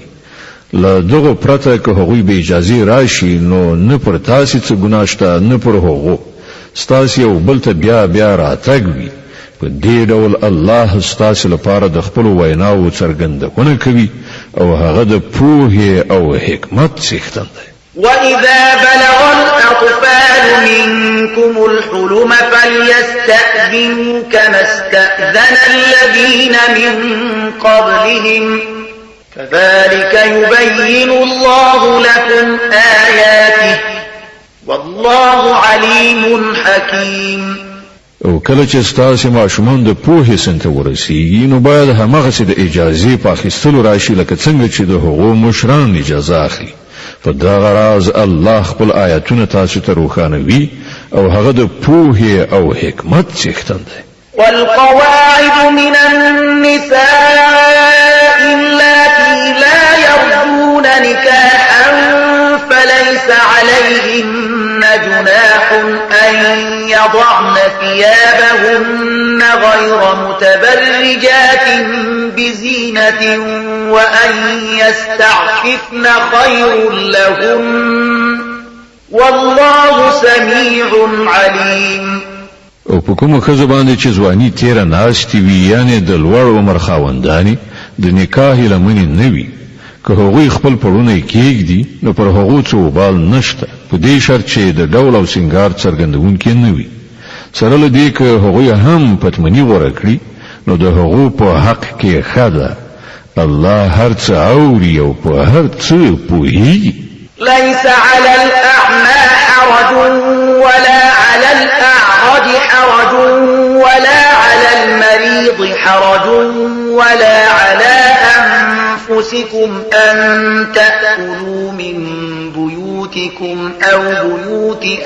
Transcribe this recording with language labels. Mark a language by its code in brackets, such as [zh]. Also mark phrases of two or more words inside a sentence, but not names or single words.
[ps] له دغه پرته که هغوی به اجازه راشي نو نه پر تاسو څه ګناه شته نه پر هغو. ستاسو یو بل ته بیا راتګ وي. په دې ډول الله ستاسو لپاره د خپل ویناو څرګندونه کوي او هغه د پوهې او حکمت څښتن دی. [ar] وَإِذَا بَلَغَ الْأَطْفَالُ مِنكُمُ الْحُلُمَ فَلْيَسْتَأْذِنُوا كَمَا اسْتَأْذَنَ الَّذِينَ مِن قَبْلِهِمْ كَذَلِكَ يُبَيِّنُ اللَّهُ لَكُمْ آيَاتِهِ والله علیم حکیم. [ps] او کله چې ستاسو ماشومان د پوهې سن ته ورسیږي نو باید هماغسې د اجازې په اخیستلو راشي لکه څنګه چې د هغو مشران اجازه اخلي. په دغه راز الله خپل آیاتونه تاسو ته روښانوي او هغه د پوهې او حکمت څښتن دی. [ar] والقواعد من النساء اللاتي لا يرجون نكاحا فليس عليهن جناح أن يضعن ثيابهن غير متبرجات بزينة وأن يستعففن خير لهن والله سميع عليم. [ps] او په کومه ښځه باندې چې ځواني تیره ناستې وي یعنې د لوړ عمر خاوندانې د نکاح لمنې نه وي که هغوی خپل پړونه کېږدي نو پر هغو څه وبال نشته په دې شرط چې د ډول او سینګار څرګندونکي نه وي. سره له دې که هغوی هم پتمني غوره کړي نو د هغو په حق کې ښه ده. الله هر څه اوري او په هر څه پوهېږي. [ar] ليس على الأعمى حرج ولا على الأعرج حرج ولا على المريض حرج ولا على أنفسكم أن تأكلوا من بيوتكم أو بيوت